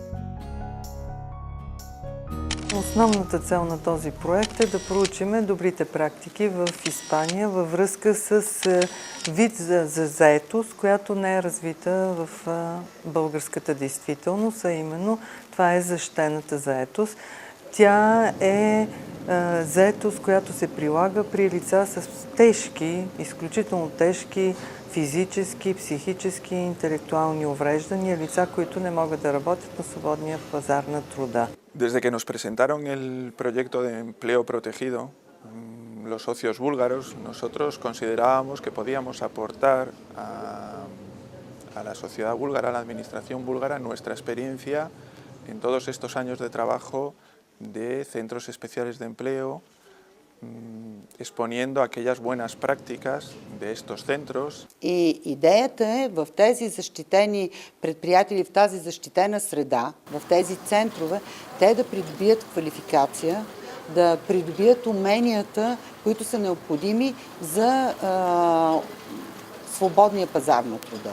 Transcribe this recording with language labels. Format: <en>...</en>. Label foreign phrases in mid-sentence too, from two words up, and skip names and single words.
<bg>Основната цел на този проект е да проучим добрите практики в Испания във връзка с вид за заетост, която не е развита в българската действителност, а именно това е защитената заетост. Тя е заетост, която се прилага при лица с тежки, изключително тежки физически, психически и интелектуални увреждания, лица, които не могат да работят на свободния пазар на труда.</bg> <es>Desde que nos presentaron el proyecto de empleo protegido, los socios búlgaros, nosotros considerábamos que podíamos aportar a la sociedad búlgara, a la administración búlgara, nuestra experiencia en todos estos años de trabajo de centros especiales de empleo, exponiendo aquellas buenas prácticas de estos centros.</es> <bg>И идеята е в тези защитени предприятия или в тази защитена среда, в тези центрове, те да придобият квалификация, да придобият уменията, които са необходими за свободния пазар на труда.</bg>